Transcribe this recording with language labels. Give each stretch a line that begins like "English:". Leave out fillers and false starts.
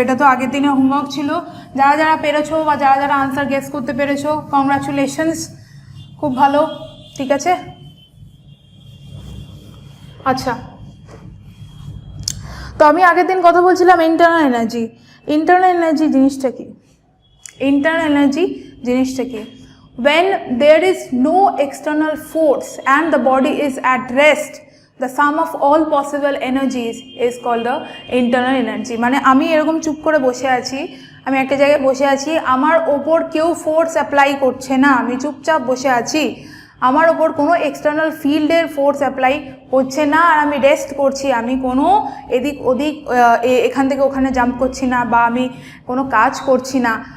Bangla: এটা তো আগের দিনে হোমওয়ার্ক ছিল। যারা যারা পেরেছো বা যারা যারা আনসার গেস করতে পেরেছো, কংগ্রাচুলেশনস, খুব ভালো, ঠিক আছে? আচ্ছা, তো আমি আগের দিন কথা বলছিলাম ইন্টারনাল এনার্জি। ইন্টারনাল এনার্জি জিনিসটা কি? ইন্টারনাল এনার্জি জিনিসটা কি?
English: When there is no external force and the body is at rest, the sum of all possible energies is called the internal energy.
Bangla: মানে আমি এরকম চুপ করে বসে আছি, আমি একটা জায়গায় বসে আছি, আমার ওপর কেউ ফোর্স অ্যাপ্লাই করছে না, আমি চুপচাপ বসে আছি, আমার ওপর কোনো এক্সটার্নাল ফিল্ডের ফোর্স অ্যাপ্লাই হচ্ছে না, আর আমি রেস্ট করছি, আমি কোনো এদিক ওদিক এখান থেকে ওখানে জাম্প করছি না, বা আমি কোনো কাজ করছি না।